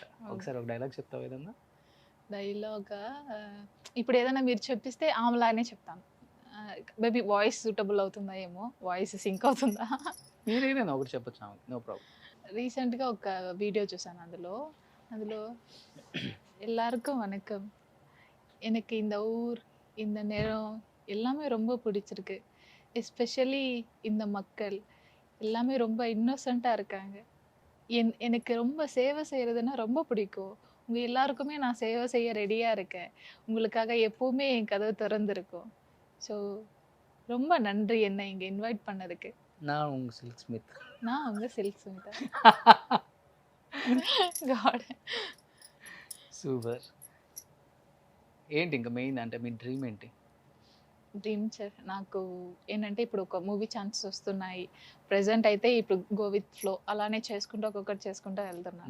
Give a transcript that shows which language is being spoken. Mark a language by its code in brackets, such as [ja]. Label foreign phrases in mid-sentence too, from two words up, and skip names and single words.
[te] ఒకసారి ఒక డైలాగ్ చెప్తావా ఏదన్నా? డైలాగా ఇప్పుడు ఏదైనా మీరు చెప్పిస్తే ఆమెలానే చెప్తాను. [en] maybe voice suitable [te] అవుతుందా ఏమో! [en] voice sync [te] అవుతుందా? మీరేదైనా ఒకటి చెప్పొచ్చు ఆమెకి. [en] no problem. [te] రీసెంట్‌గా ఒక వీడియో చూసాను అందులో [ta] எல்லாருக்கும் வணக்கம். எனக்கு இந்த ஊர், இந்த நேரம் எல்லாமே ரொம்ப பிடிச்சிருக்கு. எஸ்பெஷலி இந்த மக்கள் எல்லாமே ரொம்ப இன்னோசென்ட்டா இருக்காங்க. எனக்கு ரொம்ப சேவை செய்றதுன்னா ரொம்ப பிடிக்கும். உங்க எல்லாருக்குமே நான் சேவை செய்ய ரெடியா இருக்கேன். உங்களுக்காக எப்பவுமே என் கதவு திறந்திருக்கும். ஸோ ரொம்ப நன்றி என்னை இங்க இன்வைட் பண்ணதுக்கு. நான் உங்க சில்க் ஸ்மித். நான் உங்க சில்க் ஸ்மிதா. [te] గాడ్. సూపర్. ఏంటి ఇంక మెయిన్ అంటే మీ డ్రీమ్ ఏంటి? డ్రీమ్ నాకు ఏంటంటే ఇప్పుడు ఒక [en] movie chances [te] వస్తున్నాయి. ప్రెజెంట్ అయితే ఇప్పుడు [en] go with flow [te] అలానే చేసుకుంటూ ఒక్కొక్కటి చేసుకుంటూ వెళ్తున్నాను.